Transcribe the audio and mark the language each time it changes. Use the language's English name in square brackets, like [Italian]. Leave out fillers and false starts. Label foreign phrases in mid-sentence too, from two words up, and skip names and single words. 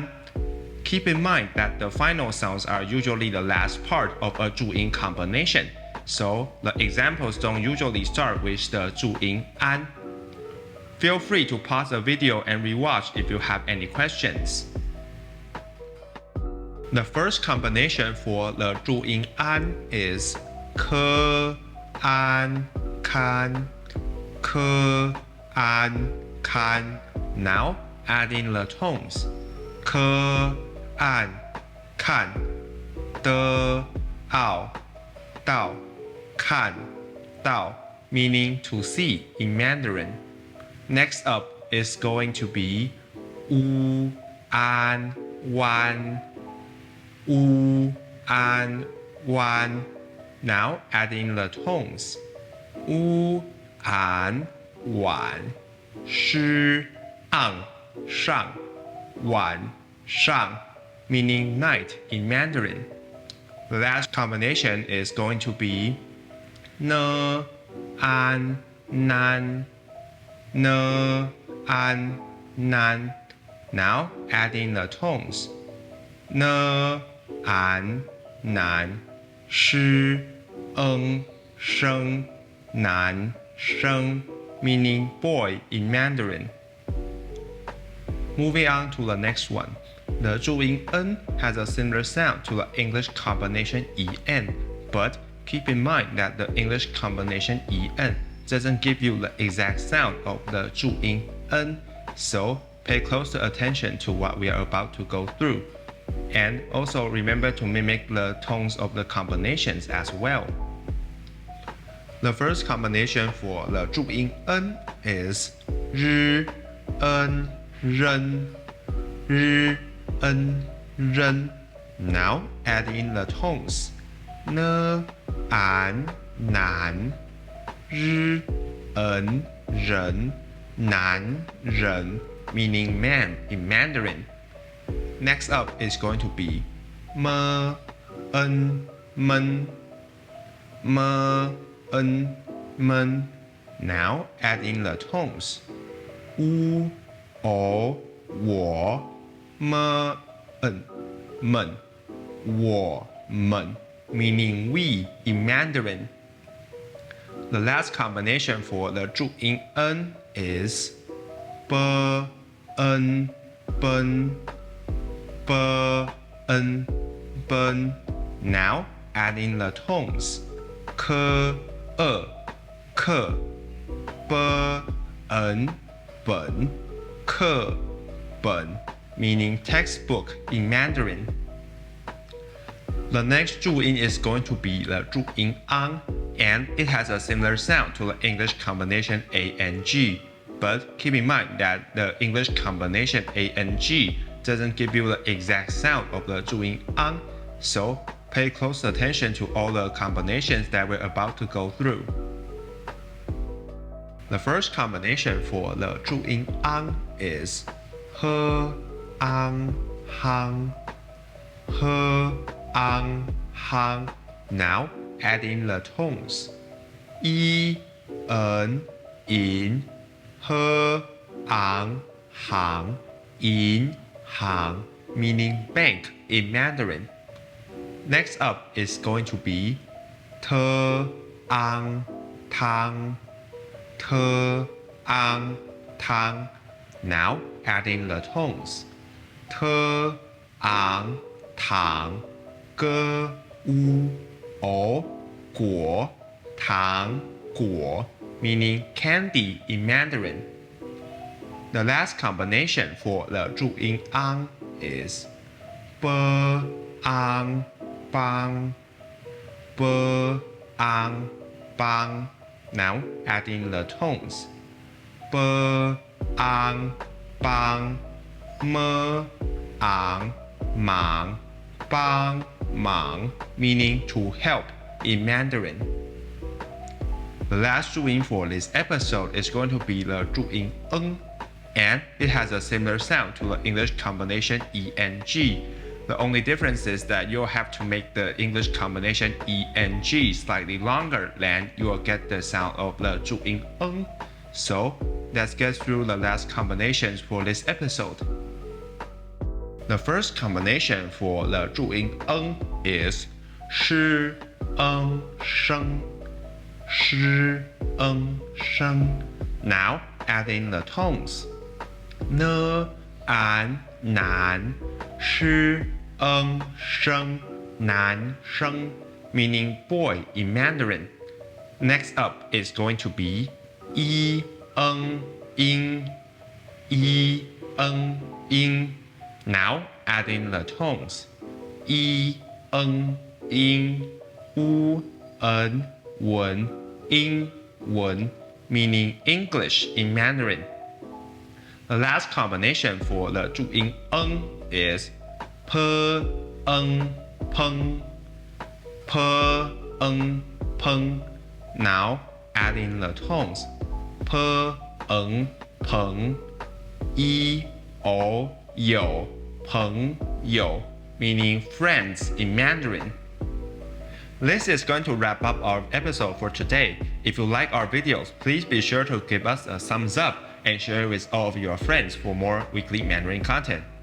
[English] Keep in mind that the final sounds are usually the last part of a Zhu-yin combination, so the examples don't usually start with the Zhu-yin an. Feel free to pause the video and rewatch if you have any questions. The first combination for the Zhu-yin an is [Chinese] ke, an, kan. Ke, an, kan. [English] Now adding the tones. [Chinese] Ke, an, kan. De, ao, dao. Kan, dao, [English] meaning to see in Mandarin. Next up is going to be [Chinese] u, an, wan. U, an, wan. [English] Now adding the tones. [Chinese] U, an, wan. Shi, ang, shang. Wan, shang, [English] meaning night in Mandarin. The last combination is going to be [Chinese] ne, an, nan. Ne, an, nan. [English] Now adding the tones. [Chinese] Ne, an, nan. Shi, eng, sheng. Nan, [English] sheng, meaning boy in Mandarin. Moving on to the next one. The Zhu-yin en has a similar sound to the English combination en, but keep in mind that the English combination en doesn't give you the exact sound of the Zhu-yin en, so pay closer attention to what we are about to go through. And also remember to mimic the tones of the combinations as well. The first combination for the Zhu-yin en is [Chinese] ri, en, ren. Ri, en, ren. [English] Now adding the tones. [Chinese] Ne, an, nan. Ri, en, ren. Nan, ren, [English] meaning man in Mandarin. Next up is going to be me, [Chinese] en, men. Me, en, men. [English] Now adding the tones. U, [Chinese] o, wo. Me, en, men. Wo, men, [English] meaning we in Mandarin. The last combination for the Zhu-yin en is [Chinese] be, en, ben. Be, en, ben. [English] Now adding the tones. [Chinese] Ke, ke. Be, en, ben. Ke, ben, [English] meaning textbook in Mandarin. The next Zhu-yin is going to be the Zhu-yin an, and it has a similar sound to the English combination A and G. But keep in mind that the English combination A and G doesn't give you the exact sound of the zhu-yin ang, so pay close attention to all the combinations that we're about to go through. The first combination for the zhu-yin ang is he, [Chinese] ang, hang, he, ang, hang. [English] Now add in the tones [Chinese] yi, en, in, he, ang, hang, in, hang, [English] meaning bank in Mandarin. Next up is going to be [Chinese] te, ang, tang, te, ang, tang. [English] Now add in the tones [Chinese] te, ang, tang, ge, u, o, guo, tang, [English] guo, meaning candy in Mandarin. The last combination for the zhu-yin ang is be, [Chinese] ang, bang, be, ang, bang. [English] Now add in the tones be, [Chinese] ang, bang, me, ang, mang, bang, mang, [English] meaning to help in Mandarin. The last zhu-yin for this episode is going to be the zhu-yin ng, and it has a similar sound to the English combination E and G. The only difference is that you'll have to make the English combination E and G slightly longer, then you will get the sound of the zhu-yin ng. So let's get through the last combinations for this episode. The first combination for the zhu-yin ng is [Chinese] shi, ng, sheng, shi, ng, sheng. [English] Now add in the tones [Chinese] ne, an, nan, shi, ng, sheng, nan, [English] sheng, meaning boy in Mandarin. Next up is going to be [Chinese] yi, ng, ing, yi, ng, ing. [English] Now add in the tones [Chinese] yi, ng, ing, u, en, wen, ing, wen, [English] meaning English in Mandarin. The last combination for the zhu-yin ng is [Chinese] pe, ng, peng, pe, ng, peng. [English] Now add in the tones [Chinese] pe, ng, peng, yi, o, you, peng, you, [English] meaning friends in Mandarin. This is going to wrap up our episode for today. If you like our videos, please be sure to give us a thumbs up and share it with all of your friends for more weekly Mandarin content.